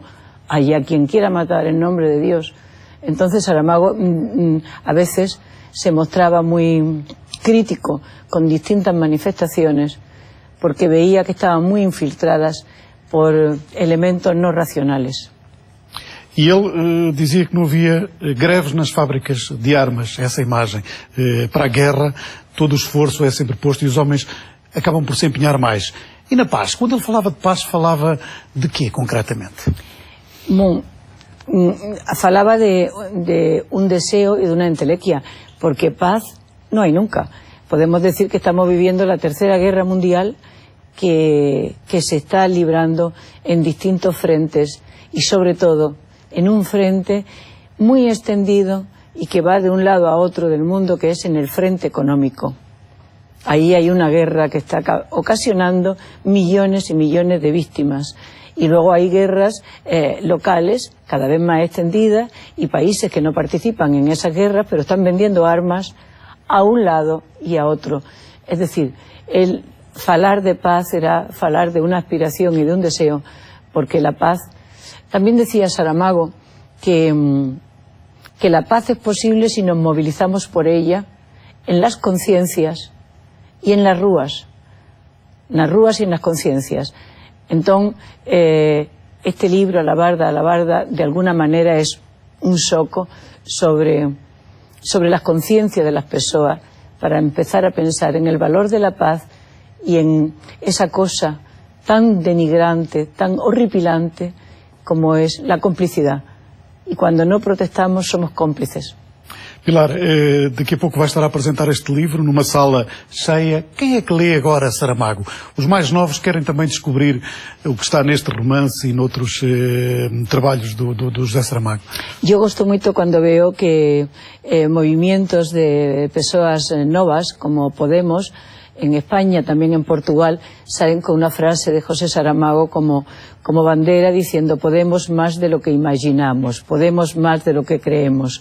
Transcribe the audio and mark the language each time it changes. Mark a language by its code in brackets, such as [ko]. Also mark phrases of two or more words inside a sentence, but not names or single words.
[es] Allá quien quiera matar en nombre de Dios. Entonces Saramago a veces se mostraba muy crítico con distintas manifestaciones porque veía que estaban muy infiltradas por elementos no racionales. [pt] E ele dizia que não havia greves nas fábricas de armas, essa imagem. Para a guerra, todo o esforço é sempre posto e os homens acabam por se empenhar mais. E na paz? Quando ele falava de paz, falava de quê, concretamente? Bom, [es] falaba de un deseo y de una entelequia, porque paz no hay nunca. Podemos decir que estamos viviendo la Tercera Guerra Mundial que se está librando en distintos frentes y sobre todo en un frente muy extendido y que va de un lado a otro del mundo, que es en el frente económico. Ahí hay una guerra que está ocasionando millones y millones de víctimas. Y luego hay guerras locales, cada vez más extendidas, y países que no participan en esas guerras, pero están vendiendo armas a un lado y a otro. Es decir, el falar de paz era falar de una aspiración y de un deseo, porque la paz... También decía Saramago que la paz es posible si nos movilizamos por ella en las conciencias y en las rúas y en las conciencias. Entonces, este libro, La Barda, de alguna manera es un soco sobre las conciencias de las personas para empezar a pensar en el valor de la paz y en esa cosa tan denigrante, tan horripilante como es la complicidad. Y cuando no protestamos somos cómplices. Pilar, [pt] daqui a pouco vai estar a apresentar este livro numa sala cheia. Quem é que lê agora Saramago? Os mais novos querem também descobrir o que está neste romance e noutros trabalhos do José Saramago. [es] Yo [pt] gosto muito quando [es] veo que movimientos de persoas novas, como Podemos, en España, también en Portugal, salen con una frase de José Saramago como bandera diciendo podemos más de lo que imaginamos, podemos más de lo que creemos.